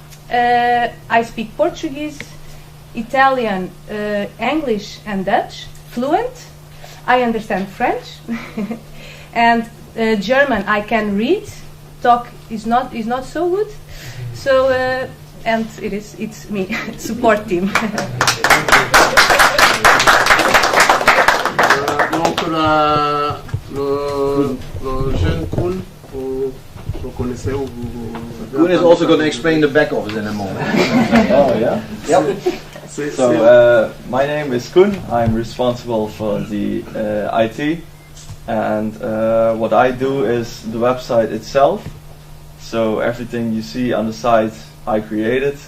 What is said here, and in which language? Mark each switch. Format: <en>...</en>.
<en>I speak Portuguese, Italian, English and Dutch, fluent. I understand French. And German I can read. Talk is not so good. So and it's me, support team.</en> <fr>Donc le jeune Koen, vous connaissez ou vous...</fr> <en>Koen is also going to explain the back office in a moment. Oh yeah? Yep. So my name is Koen. I'm responsible for the IT, and what I do is the website itself. So everything you see on the site I created.</en>